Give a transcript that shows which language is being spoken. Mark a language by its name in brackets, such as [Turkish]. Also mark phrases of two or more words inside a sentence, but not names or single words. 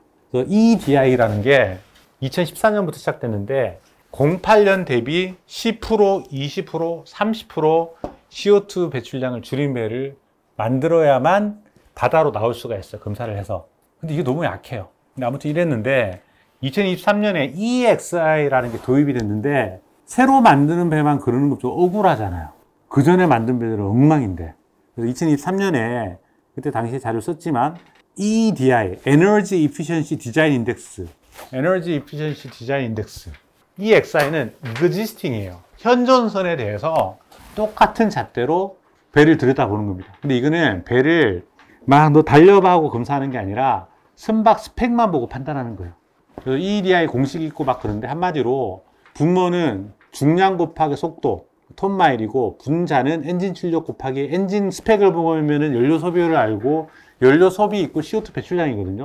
[Korean] 그래서 EEDI라는 게 2014년부터 시작됐는데 08년 대비 10%, 20%, 30% CO2 배출량을 줄인 배를 만들어야만 바다로 나올 수가 있어요. 검사를 해서. 근데 이게 너무 약해요. 근데 아무튼 이랬는데 2023년에 EEXI라는 게 도입이 됐는데 새로 만드는 배만 그러는 거 좀 억울하잖아요. 그 전에 만든 배들은 엉망인데. 그래서 2023년에 그때 당시에 자료를 썼지만 EEDI, [English] Energy Efficiency Design Index, Energy Efficiency Design Index, [Korean] EEXI는 existing이에요. 현존선에 대해서 똑같은 잣대로 배를 들여다보는 겁니다. 근데 이거는 배를 막 너 달려봐 하고 검사하는 게 아니라 선박 스펙만 보고 판단하는 거예요. 그래서 EEDI 공식이 있고 막 그런데 한마디로 분모는 중량 곱하기 속도, 톤마일이고 분자는 엔진 출력 곱하기 엔진 스펙을 보면은 연료 소비율을 알고 연료 소비 있고 CO2 배출량이거든요.